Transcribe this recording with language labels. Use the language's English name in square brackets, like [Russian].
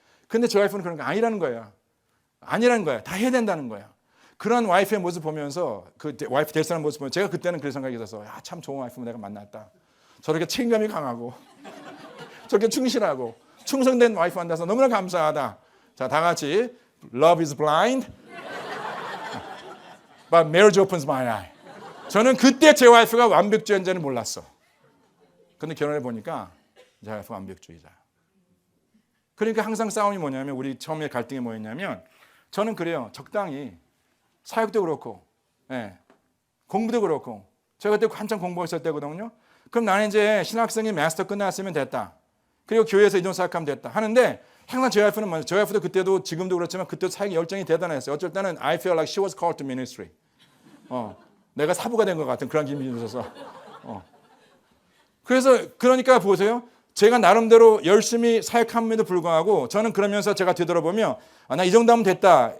[Korean] 근데 제 와이프는 그런 거 아니라는 거야. 아니라는 거야. 다 해야 된다는 거야. 그런 와이프의 모습 보면서 그 와이프 될 사람 모습 보면 제가 그때는 그런 생각이 들어서 참 좋은 와이프 내가 만났다. 저렇게 책임감이 강하고 저렇게 충실하고 충성된 와이프 만나서 너무나 감사하다. 자, 다 같이 [English] Love is blind, but marriage opens my eye. [Korean] 저는 그때 제 와이프가 완벽주의자는 몰랐어. 근데 결혼해 보니까 제 와이프가 완벽주의자. 그러니까 항상 싸움이 뭐냐면 우리 처음에 갈등이 뭐였냐면 저는 그래요. 적당히 사역도 그렇고 공부도 그렇고 제가 그때 한참 공부했을 때거든요. 그럼 나는 이제 신학생이 마스터 끝났으면 됐다. 그리고 교회에서 이동 사역하면 됐다 하는데 항상 제 와이프는 뭐죠? 제 와이프도 그때도 지금도 그렇지만 그때도 사역 열정이 대단했어요. 어쩔 때는 [English] I feel like she was called to ministry. [Korean] 내가 사부가 된 것 같은 그런 기분이 들어서. 그래서 그러니까 보세요. 제가 나름대로 열심히 사역함에도 불구하고 저는 그러면서 제가 되돌아보면 나 이 정도 하면 됐다.